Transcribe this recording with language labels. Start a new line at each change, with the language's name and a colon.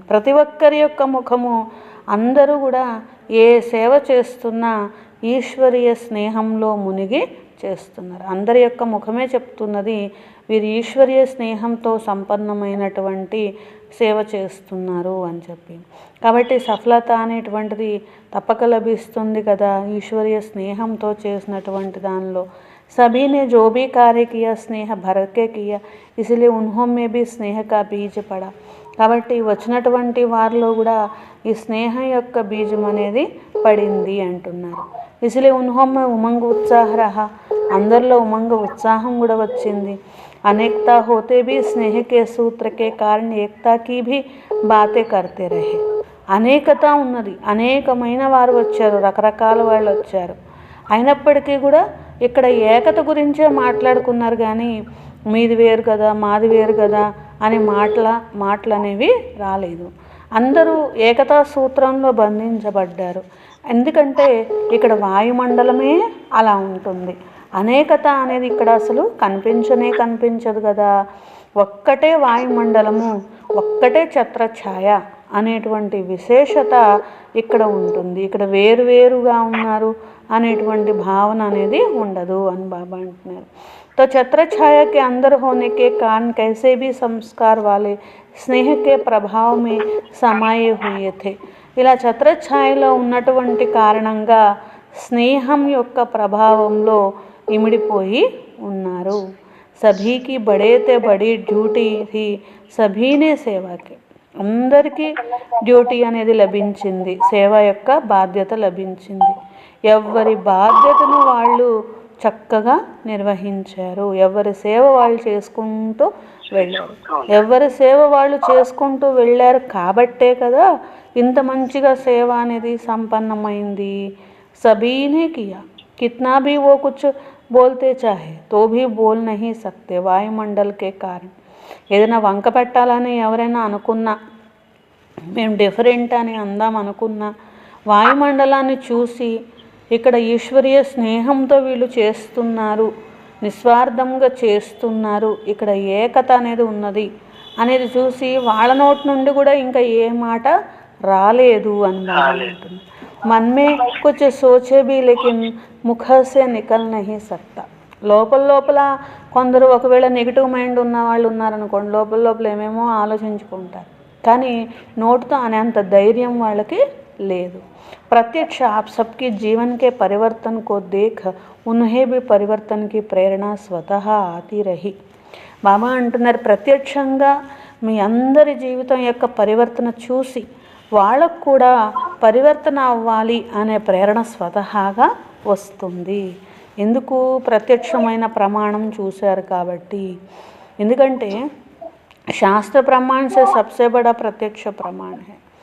Telugu: ప్రతి ఒక్కరి యొక్క ముఖము అందరూ కూడా ఏ సేవ చేస్తున్నా ఈశ్వరీయ స్నేహంలో మునిగి చేస్తున్నారు. అందరి యొక్క ముఖమే చెప్తున్నది, వీరు ఈశ్వరీయ స్నేహంతో సంపన్నమైనటువంటి సేవ చేస్తున్నారు అని చెప్పి. కాబట్టి సఫలత అనేటువంటిది తప్పక లభిస్తుంది కదా ఈశ్వరీయ స్నేహంతో చేసినటువంటి దానిలో.
Hindi: सभी ने जो भी कार्य किया स्नेह भर के किया, इसलिए उन्हों में भी स्नेह का बीज पड़ा.
Telugu: కాబట్టి వచ్చినటువంటి వారిలో కూడా ఈ స్నేహం యొక్క బీజం అనేది పడింది అంటున్నారు.
Hindi: इसलिए उन्हों में उमंग उत्साह रहा,
Telugu: అందరిలో ఉమంగ ఉత్సాహం కూడా వచ్చింది.
Hindi: अनेकता होते भी स्नेह के सूत्र के कारण एकता की भी बातें करते रहे.
Telugu: అనేకత ఉన్నది, అనేకమైన వారు వచ్చారు, రకరకాల వాళ్ళు వచ్చారు, అయినప్పటికీ కూడా ఇక్కడ ఏకత గురించే మాట్లాడుకున్నారు, కానీ మీది వేరు కదా మాది వేరు కదా అని మాటలు అనేవి రాలేదు. అందరూ ఏకతా సూత్రంలో బంధించబడ్డారు. ఎందుకంటే ఇక్కడ వాయుమండలమే అలా ఉంటుంది. అనేకత అనేది ఇక్కడ అసలు కనిపించదు కదా. ఒక్కటే వాయుమండలము, ఒక్కటే ఛత్రఛాయ అనేటువంటి విశేషత ఇక్కడ ఉంటుంది. ఇక్కడ వేరువేరుగా ఉన్నారు అనేటువంటి భావన అనేది ఉండదు అని బాబా అంటున్నారు.
Hindi: तो छत्र छाया के अंदर होने के कारण कैसे भी संस्कार वाले स्नेह के प्रभाव में समाये हुए थे.
Telugu: ఇలా ఛత్రఛాయలో ఉన్నటువంటి కారణంగా స్నేహం యొక్క ప్రభావంలో ఇమిడిపోయి ఉన్నారు.
Hindi: సభీకి బడేతే బడి డ్యూటీ थी, సభీనే
Telugu: సేవకి, అందరికీ డ్యూటీ అనేది లభించింది, సేవ యొక్క బాధ్యత లభించింది. ఎవరి బాధ్యతను వాళ్ళు చక్కగా నిర్వహించారు, ఎవరి సేవ వాళ్ళు చేసుకుంటూ వెళ్ళారు. ఎవరి సేవ వాళ్ళు చేసుకుంటూ వెళ్ళారు కాబట్టే కదా ఇంత మంచిగా సేవ అనేది సంపన్నమైంది.
Hindi: సభీనే కియా, కిత్నా భీ ఓ కుచ్ बोलते चाहे तो भी बोल नहीं सकते वायुमंडल के कारण।
Telugu: ఏదైనా వంక పెట్టాలని ఎవరైనా అనుకున్నా, మేము డిఫరెంట్ అని అందాం అనుకున్నా, వాయుమండలాన్ని చూసి ఇక్కడ ఈశ్వరీయ స్నేహంతో వీళ్ళు చేస్తున్నారు, నిస్వార్థంగా చేస్తున్నారు, ఇక్కడ ఏకత అనేది ఉన్నది అనేది చూసి వాళ్ళ నోటి నుండి కూడా ఇంకా ఏ మాట రాలేదు అని బాగుంటుంది.
Hindi: మన్మే కుछ सोचे भी लेकिन मुख से निकल नहीं सकता।
Telugu: లోపల కొందరు ఒకవేళ నెగిటివ్ మైండ్ ఉన్న వాళ్ళు ఉన్నారనుకోండి, లోపల ఏమేమో ఆలోచించుకుంటారు, కానీ నోటితో అనేంత ధైర్యం వాళ్ళకి లేదు.
Hindi: ప్రత్యక్ష आप सबके जीवन के परिवर्तन को देख उन्हें भी परिवर्तन की प्रेरणा स्वतः आती रही।
Telugu: బాబా అంటున్నారు, ప్రత్యక్షంగా మీ అందరి జీవితం యొక్క పరివర్తన చూసి వాళ్ళకు కూడా పరివర్తన అవ్వాలి అనే ప్రేరణ స్వతహాగా వస్తుంది. ఎందుకు? ప్రత్యక్షమైన ప్రమాణం చూశారు కాబట్టి. ఎందుకంటే
Hindi: శాస్త్ర ప్రమాణ సే సబ్సే బడా ప్రత్యక్ష ప్రమాణ హై.